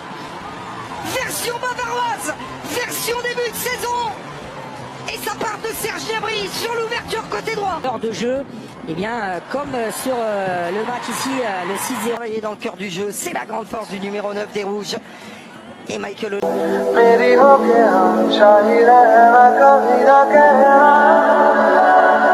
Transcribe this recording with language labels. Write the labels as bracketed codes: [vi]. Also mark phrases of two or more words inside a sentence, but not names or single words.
[fr] Version bavaroise, version début de saison. Et ça part de Serge Gnabry sur l'ouverture côté droit. Hors de jeu, et bien comme sur le match ici, le 6-0. Il est dans le cœur du jeu, c'est la grande force du numéro 9 des Rouges. Et Michael [hi] मेरी हो के हम शाही रहना कभी ना कहना